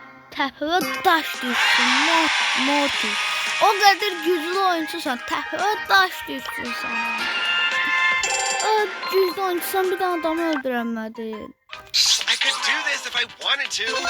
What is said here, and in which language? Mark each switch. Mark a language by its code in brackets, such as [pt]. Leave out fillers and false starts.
[az] Təpəyə daş düşsün, Morty. O qədər güclü oyuncusan, təpəyə daş düşsün sana. Güclü oyuncusan bir tane adamı öldürəmədin. [en] I could do this if I wanted to.